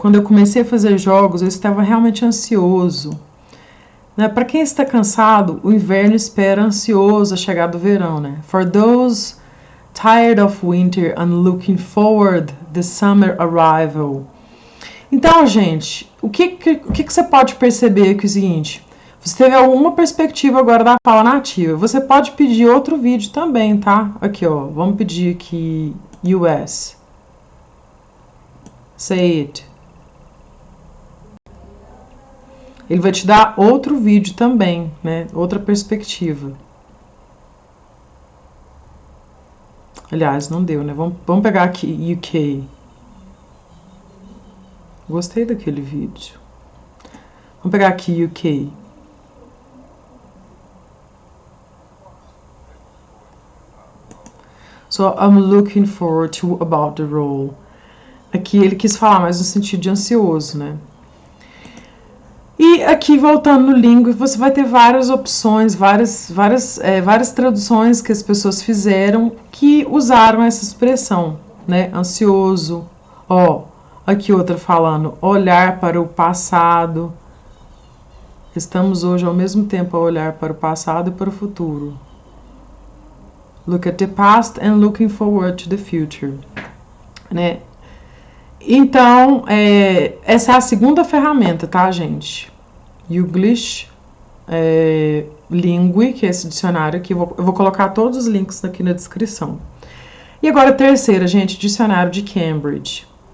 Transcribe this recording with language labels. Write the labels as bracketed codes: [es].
[pt] Quando eu comecei a fazer jogos, eu estava realmente ansioso. Né? Para quem está cansado, o inverno espera ansioso a chegada do verão, né? [en] For those tired of winter and looking forward the summer arrival. [pt] Então, gente, o que você pode perceber aqui é o seguinte? Você teve alguma perspectiva agora da fala nativa. Você pode pedir outro vídeo também, tá? Aqui, ó. Vamos pedir aqui US. [en] Say it. [pt] Ele vai te dar outro vídeo também, né? Outra perspectiva. Aliás, não deu, né? Vamos pegar aqui UK. Gostei daquele vídeo. Vamos pegar aqui UK. [en] So, I'm looking forward to about the role. [pt] Aqui ele quis falar mais no sentido de ansioso, né? E aqui, voltando no Lingua, você vai ter várias opções, várias traduções que as pessoas fizeram que usaram essa expressão, né? Ansioso. Ó, aqui outra falando, olhar para o passado. Estamos hoje ao mesmo tempo a olhar para o passado e para o futuro. [en] Look at the past and looking forward to the future, né? [pt] Então, essa é a segunda ferramenta, tá, gente? Youglish, Lingui, que é esse dicionário aqui. Eu vou colocar todos os links aqui na descrição. E agora a terceira, gente, dicionário de Cambridge.